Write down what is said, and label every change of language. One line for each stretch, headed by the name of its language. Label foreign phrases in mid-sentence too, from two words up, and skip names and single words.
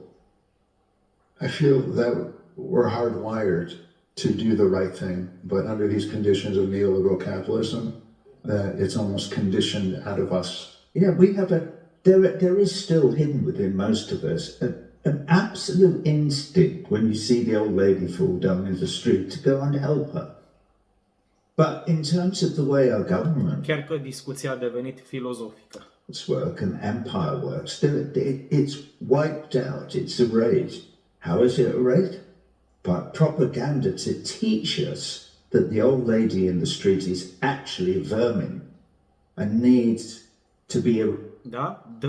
English: I feel that we're hardwired to do the right thing, but under these conditions of neoliberal capitalism, that it's almost conditioned out of us. Yeah, we have there is still hidden within most of us an absolute instinct when you see the old lady fall down in the street to go and help her. But in terms of the way our government
Romanian: Chiar că discuția a devenit filozofică.
English: work and empire works, it's wiped out, it's erased. How is it erased? By propaganda to teach us that the old lady in the street is actually vermin and needs to be